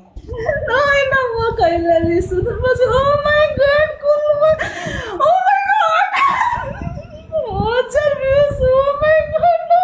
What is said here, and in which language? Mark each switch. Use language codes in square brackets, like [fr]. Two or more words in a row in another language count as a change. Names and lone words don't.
[ne] होइन म कहिले सुन्नुपर्छ [en] oh my god [ne] कुलमा [en] oh my god [ne] ओ चल [en] oh my god